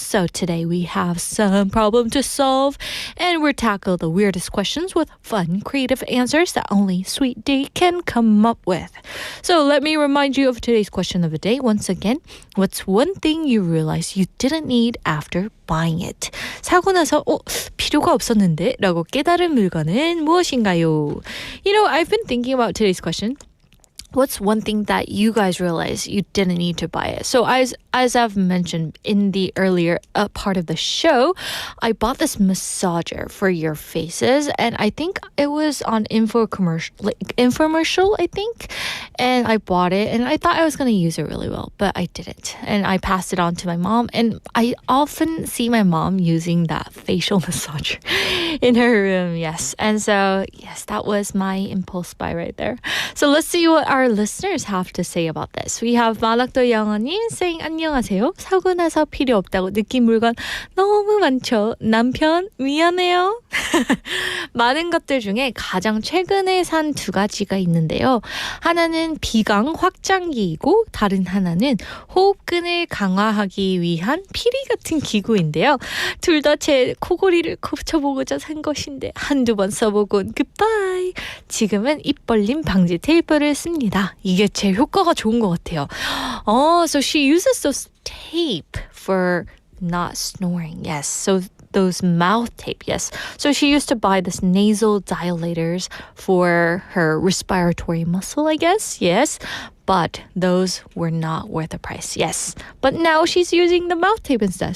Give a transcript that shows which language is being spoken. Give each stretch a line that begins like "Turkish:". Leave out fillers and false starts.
English: So today we have some problem to solve, and we'll tackle the weirdest questions with fun, creative answers that only Sweet Date can come up with. So let me remind you of today's question of the day once again. What's one thing you realize you didn't need after buying it?
Korean: 사고 나서 필요가 없었는데 라고 깨달은 물건은 무엇인가요?
English: You know, I've been thinking about today's question. What's one thing that you guys realize you didn't need to buy it? So as I've mentioned in the earlier part of the show, I bought this massager for your faces, and I think it was on infomercial, I think. And I bought it, and I thought I was going to use it really well, but I didn't. And I passed it on to my mom, and I often see my mom using that facial massager in her room, yes. And so, yes, that was my impulse buy right there. So let's see what our listeners have to say about this. We have 마락도 영어님 saying
Korean: 안녕하세요. 사고 나서 필요 없다고 느낀 물건 너무 많죠. 남편 미안해요. 많은 것들 중에 가장 최근에 산 2가지가 있는데요. 하나는 비강 확장기이고 다른 하나는 호흡근을 강화하기 위한 피리 같은 기구인데요. 둘 다 제 코골이를 고쳐보고자 산 것인데 한두 번 써보곤 굿바이. 지금은 입 벌림 방지 테이프를 씁니다. 이게 제 효과가 좋은 것 같아요.
English: So she uses those tape for not snoring. Yes, so those mouth tape, yes. So she used to buy this nasal dilators for her respiratory muscle, I guess. Yes. But those were not worth the price. Yes. But now she's using the mouth tape instead.